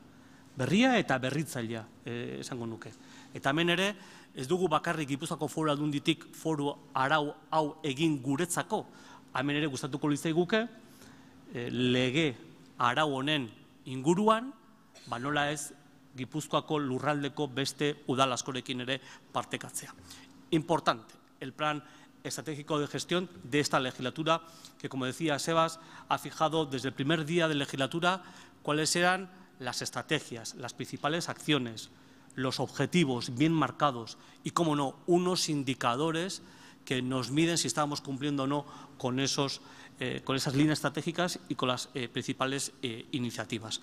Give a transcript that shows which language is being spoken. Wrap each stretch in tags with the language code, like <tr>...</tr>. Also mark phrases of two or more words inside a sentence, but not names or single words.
<eu>Berria eta berritzailea esango nuke. Eta hemen ere, ez dugu bakarrik Gipuzkoako foru aldunditik foru arau hau egin guretzako. Hemen ere gustatuko litzaiguke lege arau honen inguruan, nola ez Gipuzkoako lurraldeko beste udal askorekin ere partekatzea.</eu> <es>Importante, el plan estratégico de gestión de esta legislatura, que como decía Sebas, ha fijado desde el primer día de legislatura cuáles eran las estrategias, las principales acciones, los objetivos bien marcados y, cómo no, unos indicadores que nos miden si estábamos cumpliendo o no con esas líneas estratégicas y con las principales iniciativas.</es>